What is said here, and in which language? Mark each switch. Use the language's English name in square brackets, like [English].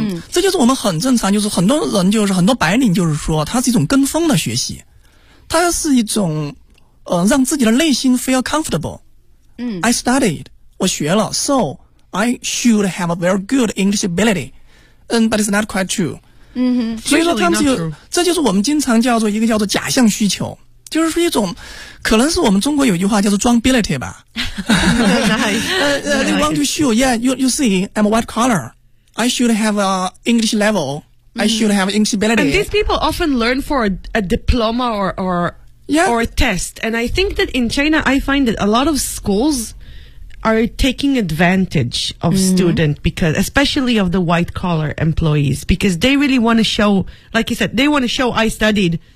[Chinese] 这就是我们很正常，就是很多人就是很多白领就是说，它是一种跟风的学习，它是一种让自己的内心 [English] feel comfortable. I studied, [Chinese] 我学了 [English] so I should have a very good English ability, but it's not quite true. [Chinese] 所以说他们就这就是我们经常叫做一个叫做假象需求，就是一种可能是我们中国有句话叫做装 ability 吧。 [English] They want to show, yeah, you see, I'm a white collar. I should have an English level. I should have English ability. And these people often learn for a diploma or a test. And I think that in China, I find that a lot of schools are taking advantage of students, because, especially of the white-collar employees, because they really want to show, like you said, they want to show I studied.